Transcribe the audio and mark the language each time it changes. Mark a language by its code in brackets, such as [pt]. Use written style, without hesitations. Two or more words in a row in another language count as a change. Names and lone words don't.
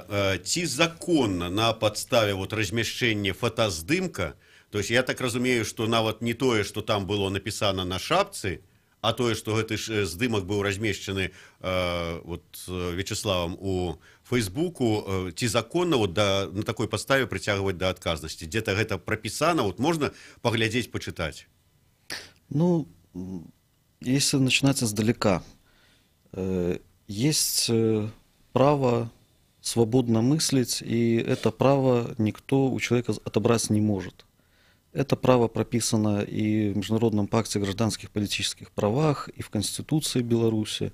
[be] Ці законна на падставе вот размяшчэння фотаздымка, то есть я так разумею, што нават не тое, што там было напісана на шапцы, а тое, што гэты ж здымак быў размешчаны вот, Вячеславам у Фейсбуку, ці законна вот, на такой падставе прыцягваць да адказнасці? Дзе-то гэта прапісана, вот, можна паглядзець, пачытаць? Ну, [ru] если начинать издалека, есть право свободно мыслить, и это право никто у человека отобрать не может. Это право прописано и в Международном пакте о гражданских и политических правах, и в Конституции Беларуси.